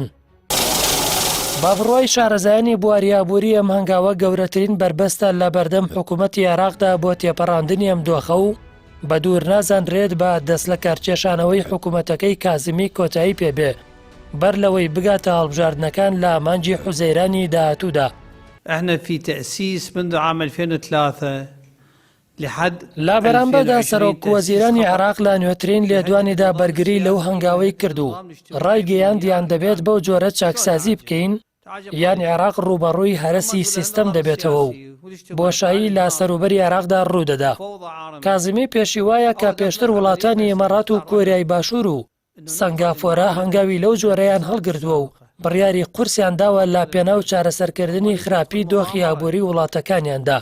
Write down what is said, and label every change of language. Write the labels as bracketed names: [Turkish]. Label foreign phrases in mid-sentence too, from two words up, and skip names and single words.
[Central Kurdish] با بڕوای شارەزایانی بواریابووری ئەم هەنگاوە گەورەترین بربەستە لە بەردەم حکوومەتی عێراقدا بۆ تێپەڕاندنی ئەم دۆخە و بە دوور نازانرێت بە دەست لە کارکێشانەوەی حکوومەتەکەی کازمی کۆتایی پێبێ بەر لەوەی بگاتە هەڵبژاردنەکان لە مانگی حوزەیرانی داهاتوودا. [Arabic] احنا في تأسيس منذ عام 2003 لحد [Central Kurdish] لا بەرامبەردا سەرۆک وەزیرانی عێراق لە نوێترین لێدوانیدا بەرگری لەو هەنگاوەی کردو. ڕایگەیاندیان دەبێت بەو جۆرە چاکسازی بکەین یان عێراق ڕوبەڕووی هەرسی سیستەم دەبێتەوە و بۆشایی لە سەروبەری عێراقدا ڕوودەدا. کازمی پێشی وایە کە پێشتر وڵاتانی ئێمارات و کۆریای باشوور و سنگافۆرە هەنگاوی لەو جۆرەیان هەڵگرتووە و بڕیاری قورسیان داوە لە پێناو چارەسەرکردنی خراپی دۆخی ئابووری وڵاتەکانیاندا.